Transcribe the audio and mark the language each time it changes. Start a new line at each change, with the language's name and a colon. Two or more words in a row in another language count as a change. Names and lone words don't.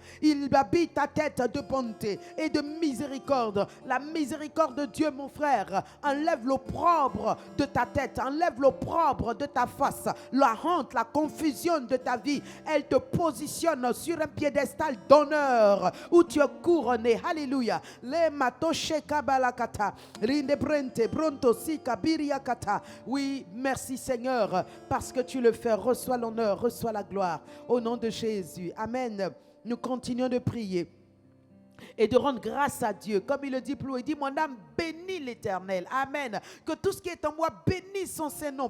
French: Il habite ta tête de bonté et de miséricorde. La miséricorde de Dieu, mon frère, enlève l'opprobre de ta tête, enlève l'opprobre de ta face, la honte, la confusion de ta vie. Elle te positionne sur un piédestal d'honneur où tu es couronné. Alléluia. Le matoshe kabalakata, rinde brente, bronto si kabiri. Oui, merci Seigneur, parce que tu le fais. Reçois l'honneur, reçois la gloire. Au nom de Jésus. Amen. Nous continuons de prier et de rendre grâce à Dieu. Comme il le dit plus haut, il dit, mon âme bénit l'Éternel. Amen. Que tout ce qui est en moi bénisse son Saint-Nom.